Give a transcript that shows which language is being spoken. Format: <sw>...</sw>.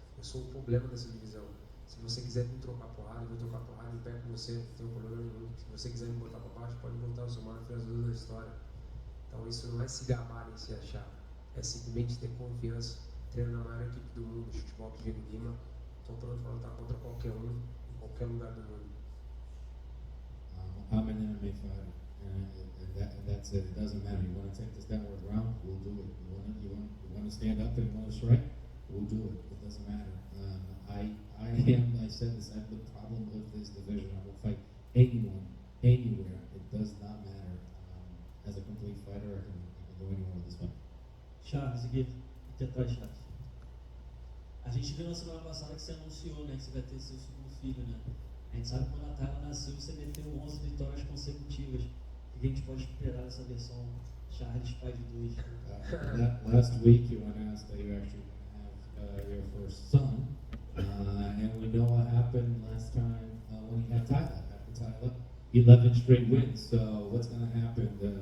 <pt>Eu sou o problema dessa divisão. Se você quiser me trocar porrada, eu vou trocar porrada em pé com você, não tem problema nenhum. Se você quiser me botar para baixo, pode botar, eu sou o maior fiazador da história. Então isso não é se gabar nem se achar, é simplesmente ter confiança. Treino na maior equipe do mundo, futebol Diego Lima. Estou pronto para lutar contra qualquer um, em qualquer lugar do mundo.</pt> <en>I'm an MMA fighter, and that's it. It doesn't matter. You want to take this downward round, we'll do it. You want to stand up and you want to strike, we'll do it. It doesn't matter. I said this, I have the problem with this division. I will fight anyone, anywhere. It does not matter. As a complete fighter, I can go anywhere with this fight.</en> <pt>Charles, aqui atrás, Charles. A gente viu na semana passada que você anunciou, né, que você vai ter seu segundo filho, né? A gente sabe que quando a Tayla nasceu, você meteu 11 vitórias consecutivas. O que a gente pode esperar dessa versão Charles pai de dois?</pt> <en>Last week you announced that you actually have your first son, and we know what happened last time when you had Tyler. After Tyler, 11 straight wins. So what's going to happen?</en>